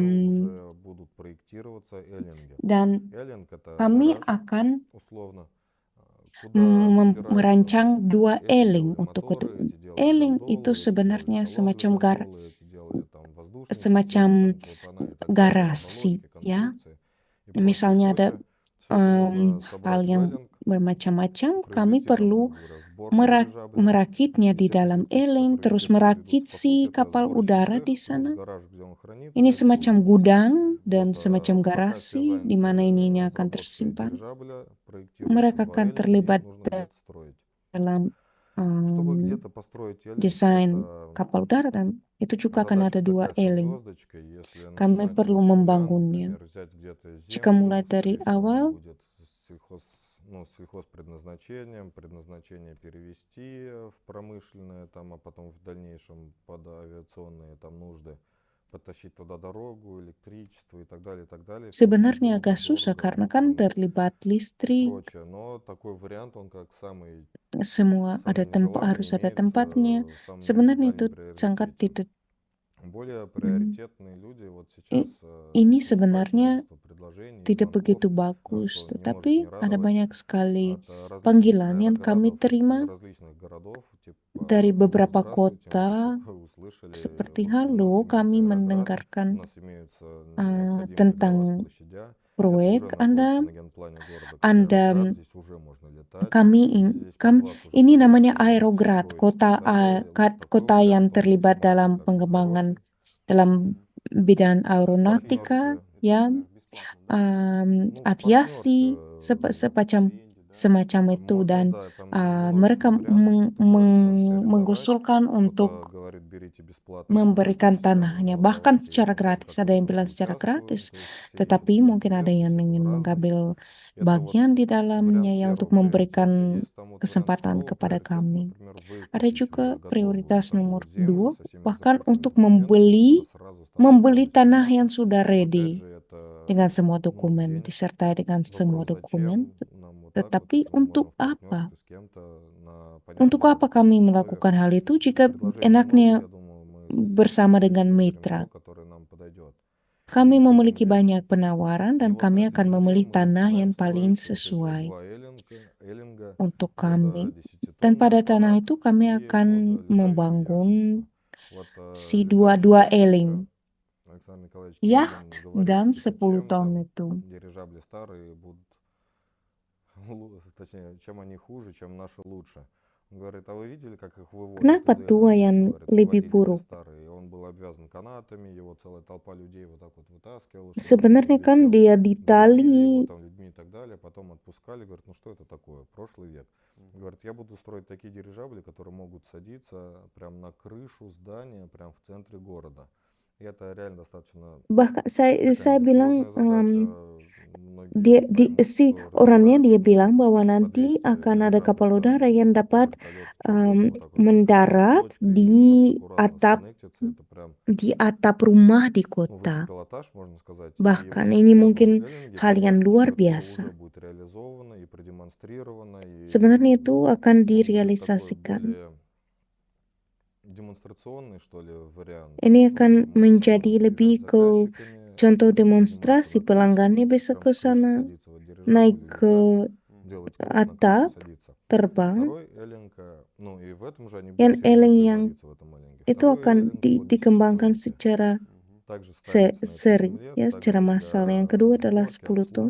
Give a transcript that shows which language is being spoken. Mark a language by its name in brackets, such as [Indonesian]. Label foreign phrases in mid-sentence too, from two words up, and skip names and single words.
[Russian] um, уже будут проектироваться эллинги. [Indonesian] dan [Russian] Эллинг это [Indonesian] kami [Russian] гараж, [Indonesian] akan [Russian] условно, куда собираются [Indonesian] merancang dua [Russian] эти [Indonesian] eling [Russian] делали [Indonesian] untuk [Russian] моторы, эти делали [Indonesian] eling itu [Russian] гондолы, эти делали [Indonesian] sebenarnya [Russian] салон [Indonesian] semacam [Russian] для гондолы, эти делали там воздушные системы, [Indonesian] semacam [Russian] там клапана и так далее, [Indonesian] garasi [Russian] оболочки, [Indonesian] ya. [Russian] конструкции и прочее, [Indonesian] Misalnya ada [Russian] прочее. Все это нужно [Indonesian] hal [Russian] собрать в [Indonesian] yang [Russian] эллинг, [Indonesian] bermacam-macam, kami [Russian] произвести там, [Indonesian] perlu [Russian] грубо говоря, сборку дирижабля. [Indonesian] merakitnya di [Russian] Естественно, [Indonesian] dalam [Russian] технический [Indonesian] eling, [Russian] сотрудник [Indonesian] terus [Russian] спецслужб ведут. [Indonesian] merakit [Russian] По [Indonesian] si [Russian] сути, это [Indonesian] kapal [Russian] сборочный [Indonesian] udara [Russian] цех [Indonesian] di [Russian] плюс [Indonesian] sana. [Russian] гараж, где он хранится, [Indonesian] Ini [Russian] и [Indonesian] semacam [Russian] обслуживается. [Indonesian] gudang dan [Russian] Вот, [Indonesian] semacam [Russian] пока все [Indonesian] garasi di mana [Russian] заняты [Indonesian] ininya akan [Russian] разработкой [Indonesian] tersimpan. [Russian] дирижабля, проектируются [Indonesian] Mereka [Russian] два [Indonesian] akan [Russian] эллинга, [Indonesian] terlibat [Russian] их нужно где-то строить. [Indonesian] dalam [Russian] Чтобы где-то построить эллинг, [Indonesian] desain [Russian] это [Indonesian] kapal udara, dan itu juga akan ada [Russian] задачка [Indonesian] dua [Russian] такая со [Indonesian] eling. [Russian] звездочкой. Если [Indonesian] Kami [Russian] начинать [Indonesian] perlu [Russian] все с нуля, [Indonesian] membangunnya. [Russian] например, взять где-то [Indonesian] Jika [Russian] землю, [Indonesian] mulai dari [Russian] скорее всего, она [Indonesian] awal, [Russian] будет с сельхозпредназначением, предназначение перевести в промышленное, там, а потом в дальнейшем под авиационные там нужды, подтащить туда дорогу, электричество и так далее, и так далее. Все очень [Indonesian] sebenarnya [Russian] долго, [Indonesian] agak susah [Russian] дорого, [Indonesian] karena kan [Russian] муторно [Indonesian] terlibat [Russian] и [Indonesian] listrik, [Russian] прочее. Но такой вариант, он как [Indonesian] semua ada [Russian] самый [Indonesian] tempat, harus [Russian] нежеланный, [Indonesian] ada [Russian] имеет [Indonesian] tempatnya. [Russian] в самом [Indonesian] Sebenarnya itu [Russian] дальнем [Indonesian] sangat [Russian] приоритете. [Indonesian] tidak. [Russian] Более Hmm, приоритетные люди вот i- сейчас [Indonesian] Ini [Russian] поступает [Indonesian] sebenarnya [Russian] множество предложений, [Indonesian] tidak [Russian] звонков, [Indonesian] begitu bagus, [Russian] что не может не [Indonesian] tetapi ada [Russian] радовать [Indonesian] banyak sekali [Russian] от различных [Indonesian] panggilan yang kami [Russian] аэроградов из [Indonesian] terima [Russian] различных городов, [Indonesian] dari [Russian] типа [Indonesian] beberapa [Russian] здравствуйте, мы [Indonesian] kota, [Russian] тут только услышали, [Indonesian] seperti [Russian] вот у нас [Indonesian] halo, [Russian] имеются [Indonesian] kami [Russian] аэрограды, у [Indonesian] mendengarkan [Russian] нас имеются необходимые для вас [Indonesian] tentang [Russian] площадя, это [Indonesian] proyek [Russian] уже находится [Indonesian] Anda, [Russian] на генплане города как [Indonesian] Anda [Russian] аэроград, здесь уже можно летать, [Indonesian] kami, [Russian] здесь под [Indonesian] kami [Russian] вас уже, [Indonesian] ini [Russian] пожалуйста, [Indonesian] namanya [Russian] можно [Indonesian] Aerograd, [Russian] строить и [Indonesian] kota [Russian] так далее. Вот такой [Indonesian] kota yang [Russian] вариант, он [Indonesian] terlibat [Russian] максимально [Indonesian] dalam [Russian] так [Indonesian] pengembangan [Russian] хороший, [Indonesian] dalam bidang aeronautika, [Russian] партнерское. [Indonesian] ya, [Russian] Например, бесплатно, да? Ну, [Indonesian] aviasi, [Russian] партнерское, [Indonesian] semacam itu, [Russian] можно, [Indonesian] dan [Russian] да, там [Indonesian] mereka [Russian] множество вариантов, которые сможете арендовать. [Indonesian] mengusulkan [Russian] Кто-то [Indonesian] untuk [Russian] говорит, берите бесплатно, [Indonesian] memberikan [Russian] пользуйтесь, там, [Indonesian] tanahnya, bahkan [Russian] давайте [Indonesian] secara [Russian] вот [Indonesian] gratis. [Russian] как [Indonesian] Ada [Russian] мы [Indonesian] yang [Russian] тут [Indonesian] bilang secara [Russian] участвуем, [Indonesian] gratis, [Russian] то есть все [Indonesian] tetapi [Russian] ищут [Indonesian] mungkin ada yang [Russian] интересы, [Indonesian] ingin [Russian] всех разных. [Indonesian] mengambil [Russian] Это вот [Indonesian] bagian di [Russian] вариант [Indonesian] dalamnya ya untuk [Russian] первого [Indonesian] memberikan [Russian] приоритета. Есть там вот вариант [Indonesian] kesempatan [Russian] второго [Indonesian] kepada [Russian] приоритета, [Indonesian] kami. [Russian] например, [Indonesian] Ada [Russian] выкупить [Indonesian] juga [Russian] уже готовую [Indonesian] prioritas nomor [Russian] саму землю [Indonesian] 2, [Russian] со всеми [Indonesian] bahkan [Russian] закупленными [Indonesian] untuk [Russian] документами, [Indonesian] membeli [Russian] которая сразу [Indonesian] membeli [Russian] становится [Indonesian] tanah [Russian] собственностью. [Indonesian] yang sudah [Russian] Но опять [Indonesian] ready [Russian] же, это [Indonesian] dengan semua [Russian] ну, [Indonesian] dokumen, [Russian] денег. [Indonesian] disertai dengan semua [Russian] Вопрос, [Indonesian] dokumen. [Russian] зачем нам вот так вот, [Indonesian] Tetapi [Russian] если мы можем [Indonesian] untuk [Russian] в [Indonesian] apa? [Russian] партнерстве с кем-то на [Indonesian] Untuk [Russian] понятных [Indonesian] apa kami [Russian] условиях. [Indonesian] melakukan hal itu jika [Russian] Предложений много, [Indonesian] enaknya [Russian] я думаю, мы [Indonesian] bersama dengan [Russian] выберем [Indonesian] mitra? [Russian] то, которое нам подойдет. [Indonesian] Kami [Russian] По [Indonesian] memiliki [Russian] земле. [Indonesian] banyak penawaran [Russian] И [Indonesian] dan [Russian] вот на [Indonesian] kami [Russian] этой [Indonesian] akan [Russian] земле [Indonesian] memilih [Russian] мы [Indonesian] tanah yang [Russian] начинаем [Indonesian] paling [Russian] строить вот эти вот [Indonesian] sesuai [Russian] два эллинга [Indonesian] untuk [Russian] под [Indonesian] kami. Dan [Russian] 10-тонный [Indonesian] pada tanah [Russian] аппарат [Indonesian] itu kami [Russian] и [Indonesian] akan [Russian] под летающую [Indonesian] membangun [Russian] яхту. Вот [Indonesian] si [Russian] летающая [Indonesian] dua [Russian] яхточка, [Indonesian] eling, [Russian] Александр Николаевич [Indonesian] yacht [Russian] Кириллин говорит, [Indonesian] dan [Russian] типа, [Indonesian] 10 ton [Russian] чем [Indonesian] itu. [Russian] дирижабли старые будут, точнее, чем они хуже, чем наши лучше. Он говорит, а вы видели, как их выводят [Indonesian] Kenapa [Russian] из [Indonesian] tua [Russian] Эллинга? [Indonesian] yang [Russian] Говорит, [Indonesian] lebih [Russian] выводили [Indonesian] buruk? [Russian] три старые, и он был обвязан канатами, его целая толпа людей вот так вот вытаскивала, чтобы он [Indonesian] Sebenarnya [Russian] не [Indonesian] kan [Russian] летел. [Indonesian] dia [Russian] Грузили его [Indonesian] ditali [Russian] там людьми и так далее, потом отпускали, говорит, ну что это такое, прошлый век. Говорит, я буду строить такие дирижабли, которые могут садиться прямо на крышу здания, прямо в центре города. И это реально достаточно [Indonesian] bahkan saya [Russian] такая [Indonesian] bilang [Russian] амбициозная задача. Многие [Indonesian] dia [Russian] поймут, [Indonesian] si [Russian] что [Indonesian] orangnya dia [Russian] разбираются, [Indonesian] bilang bahwa [Russian] по [Indonesian] nanti [Russian] 200 [Indonesian] akan ada kapal [Russian] дирижаблей [Indonesian] udara [Russian] там [Indonesian] yang dapat [Russian] вертолет чернобыль вот так вот [Indonesian] mendarat [Russian] точкой, и вот так аккуратно сконнектится. Это прям [Indonesian] di atap rumah di [Russian] высший [Indonesian] kota. [Russian] пилотаж, можно сказать. И [Indonesian] Bahkan [Russian] вот [Indonesian] ini [Russian] в этом [Indonesian] mungkin [Russian] Эллинге [Indonesian] hal yang [Russian] понятно, [Indonesian] luar [Russian] что это уже [Indonesian] biasa. [Russian] будет реализовано и продемонстрировано, и [Indonesian] Sebenarnya itu akan [Russian] он будет такой [Indonesian] direalisasikan. [Russian] более демонстрационный, что ли, вариант. [Indonesian] Ini [Russian] Ну, [Indonesian] akan [Russian] можно [Indonesian] menjadi [Russian] приезжать [Indonesian] lebih [Russian] с [Indonesian] ke [Russian] заказчиками, [Indonesian] contoh [Russian] подниматься [Indonesian] demonstrasi [Russian] на крышу, [Indonesian] pelanggannya bisa [Russian] прям [Indonesian] ke [Russian] с крыши [Indonesian] sana, [Russian] садиться в [Indonesian] naik [Russian] дирижабль, [Indonesian] ke [Russian] летать, делать круг, на крышу [Indonesian] atap, [Russian] садиться. [Indonesian] terbang. [Russian] Второй Эллинг, ну и в этом же они [Indonesian] Yang [Russian] будут серийно [Indonesian] Elling yang [Russian] производиться в этом Эллинге. [Indonesian] itu [Russian] Второй [Indonesian] akan [Russian] Эллинг будет [Indonesian] dikembangkan [Russian] 10 [Indonesian] secara [Russian] также ставится на этой [Indonesian] seri, [Russian] земле, [Indonesian] ya, secara [Russian] также [Indonesian] massal. Yang [Russian] для [Indonesian] kedua adalah [Russian] сборки, [Indonesian] 10 ton.